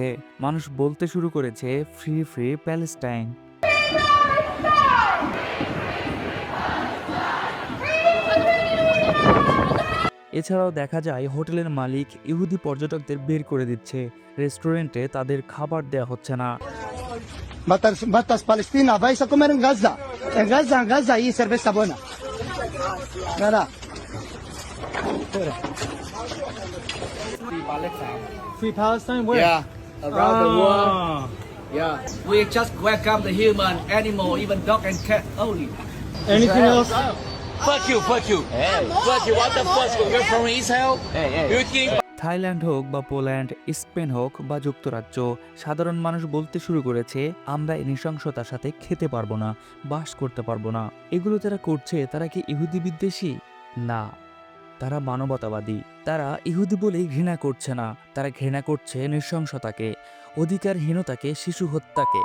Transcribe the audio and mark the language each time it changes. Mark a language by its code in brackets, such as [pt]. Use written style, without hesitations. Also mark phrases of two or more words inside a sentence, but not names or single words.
[bn] মানুষ বলতে শুরু করেছে, [en] free free [bn] প্যালেস্টাইন। এছাড়াও দেখা যায় হোটেলের মালিক ইহুদি পর্যটকদের বের করে দিচ্ছে, রেস্টুরেন্টে তাদের খাবার দেয়া হচ্ছে না। [es] Batas Palestina, vais a comer en Gaza. En Gaza hay cerveza buena. Nada. [en] Free Palestine. Free Palestine, where? Yeah, around the world. Yeah, we just welcome the human, animal, even dog and cat only. Anything else? Fuck you, fuck you. Hey. Fuck you, what the fuck? You're from Israel? Hey, hey. You think [bn] থাইল্যান্ড হোক বা পোল্যান্ড, স্পেন হোক বা যুক্তরাজ্য, সাধারণ মানুষ বলতে শুরু করেছে, আমরা এই নৃশংসতার সাথে খেতে পারবো না, বাস করতে পারবো না। এগুলো যারা করছে তারা কি ইহুদি বিদ্বেষী? না, তারা মানবতাবাদী। তারা ইহুদি বলেই ঘৃণা করছে না, তারা ঘৃণা করছে নৃশংসতাকে, অধিকারহীনতাকে, শিশু হত্যাকে।